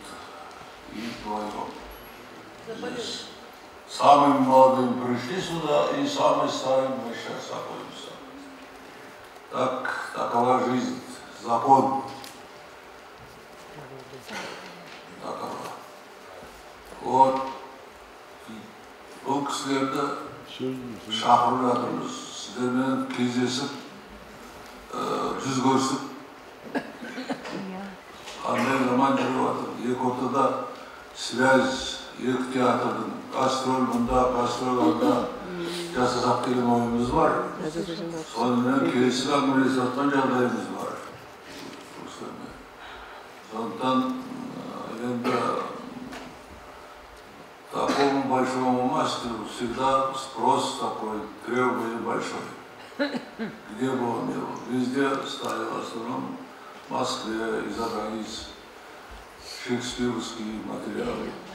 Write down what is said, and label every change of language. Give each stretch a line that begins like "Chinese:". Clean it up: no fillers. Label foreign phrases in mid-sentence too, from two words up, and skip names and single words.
Russian: И вдвоем. Здесь самым молодым пришли сюда, и самым старым мы сейчас находимся. Так, такова жизнь, закон. Такова. Вот.
Kazakh: Бұл кісілерді шақырып жатырмыз. Сіздермен кездесіп, жүз көрісіп, қандай заман жүріп жатыр. Екі ортада связь, екі театрдың гастроль мұнда, гастроль анда жасасақ деген ойымыз бар. Сонымен келесі әңгімелесіп жатқан жағдайымыз бар. Сондықтан енді
Russian: такому большому мастеру всегда спрос такой, требование большое. Где бы он ни был, везде ставил в основном в Москве и за границей шекспировские материалы.